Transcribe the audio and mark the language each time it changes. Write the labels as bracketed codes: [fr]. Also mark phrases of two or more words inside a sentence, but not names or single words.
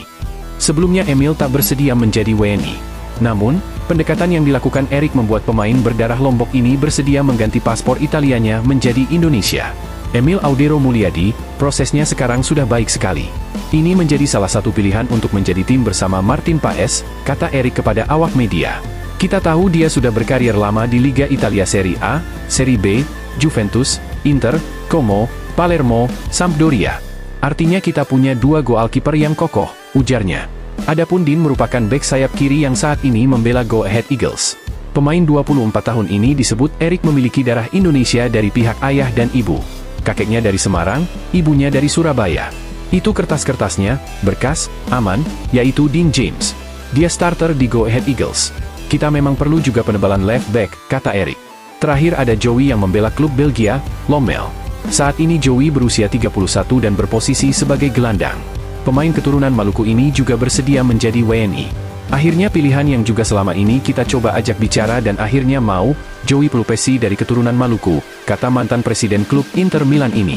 [id] Sebelumnya Emil tak bersedia menjadi WNI. Namun, pendekatan yang dilakukan Erick membuat pemain berdarah Lombok ini bersedia mengganti paspor Italianya menjadi Indonesia. Emil Audero Mulyadi, prosesnya sekarang sudah baik sekali. Ini menjadi salah satu pilihan untuk menjadi tim bersama Martin Paes, kata Erick kepada awak media. Kita tahu dia sudah berkarir lama di Liga Italia Serie A, Serie B, Juventus, Inter, Como, Palermo, Sampdoria. Artinya kita punya 2 goalkeeper yang kokoh, ujarnya. Adapun Dean merupakan bek sayap kiri yang saat ini membela Go Ahead Eagles. Pemain 24 tahun ini disebut Erick memiliki darah Indonesia dari pihak ayah dan ibu. Kakeknya dari Semarang, ibunya dari Surabaya. Itu kertas-kertasnya, berkas, aman, yaitu Dean James. Dia starter di Go Ahead Eagles. Kita memang perlu juga penebalan [en] left back, [id] kata Erick. Terakhir ada Joey yang membela klub Belgia, Lommel. Saat ini Joey berusia 31 dan berposisi sebagai gelandang. Pemain keturunan Maluku ini juga bersedia menjadi WNI. Akhirnya pilihan yang juga selama ini kita coba ajak bicara dan akhirnya mau, Joey Pelupesi dari keturunan Maluku, kata mantan presiden klub Inter Milan ini.